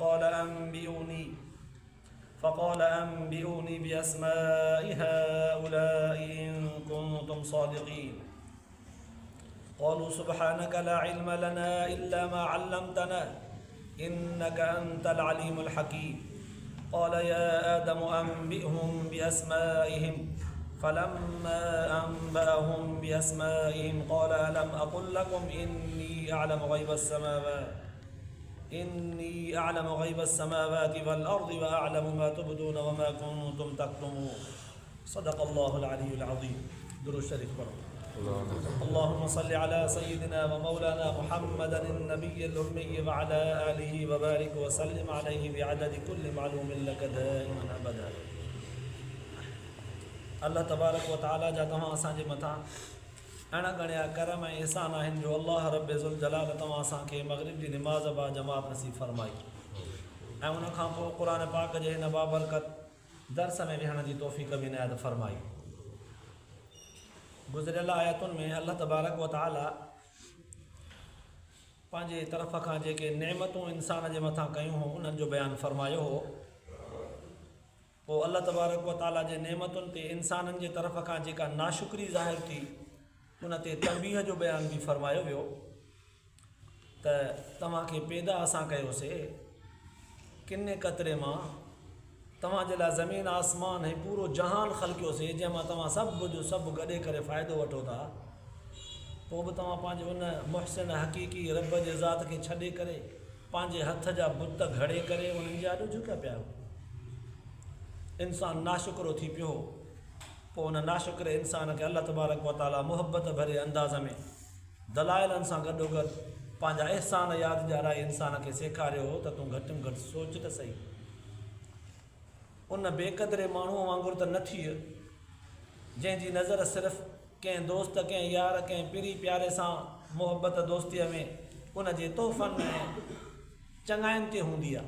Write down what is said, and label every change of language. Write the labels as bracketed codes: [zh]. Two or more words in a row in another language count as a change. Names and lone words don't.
[ar] فقال أنبئوني بأسماء هؤلاء إن كنتم صادقين قالوا سبحانك لا علم لنا إلا ما علمتنا إنك أنت العليم الحكيم قال يا آدم أنبئهم بأسمائهم فلما أنبأهم بأسمائهم قال ألم أقل لكم إني أعلم غيب السماوات والأرض وأعلم ما تبدون وما كنتم تكتمون صدق الله العلي العظيم. [ur] दुरूद शरीफ पढ़ो। [ar] اللهم صل على سيدنا ومولانا محمد النبي الأمي وعلى آله وبارك وسلم عليه بعدد كل معلوم لك دائما أبدا. [sd] अल्लाह [ar] تبارك وتعالى [sd] जा तव्हां असांजे मथां अहिड़ा गणिया करम ऐं एहसान आहिनि जो अल्लाह [ar] رب ذو الجلال [sd] तव्हां असांखे मग़रिब जी निमाज़ बा जमात नसीब फरमाई ऐं उनखां पोइ क़ुर पाक जे हिन बाबरकत दर्स में विहण जी तौफ़ीक़ बि इनायत फरमाई। गुज़िरियल आयतुनि में अल्लाह [ar] تبارك وتعالى [sd] पंहिंजे तरफ़ खां जेके नेमतूं इंसान जे मथां कयूं हुयूं उन्हनि जो बयानु फरमायो हो। पोइ अल्लाह [ar] تبارك وتعالى [sd] जे नेमतुनि ते इंसाननि जे तरफ़ खां जेका नाशुक्री ज़ाहिर थी उन ते तंबीह जो बयान बि फरमायो वियो त तव्हांखे पैदा असां कयोसीं किने क़तरे मां तव्हांजे लाइ ज़मीन आसमान ऐं पूरो जहान ख़लक़ियोसीं जंहिंमां तव्हां सभु जो सभु गॾे करे फ़ाइदो वठो था। पोइ बि तव्हां पंहिंजे उन मुहसिन हक़ीक़ी रब जे ज़ात खे छॾे करे पंहिंजे हथ जा बुत घड़े करे उन्हनि जा ॾुझ कया पिया हो। इंसान नाशुक्रो थी पियो। पोइ उन नाशुक्र इंसान खे अल्लाह [ar] تبارك وتعالى [sd] मुहबत भरे अंदाज़ में दलाइलनि सां गॾोगॾु पंहिंजा अहसान यादि ॾियाराए इंसान खे सेखारियो हो त तूं घटि में घटि सोच त सही। उन बेक़दरे माण्हूअ वांगुरु त न थी जंहिंजी नज़र सिर्फ़ु कंहिं दोस्त कंहिं यार कंहिं पिरी प्यारे सां मुहबत दोस्तीअ में उन जे तोहफ़नि ऐं चङाइनि ते हूंदी आहे।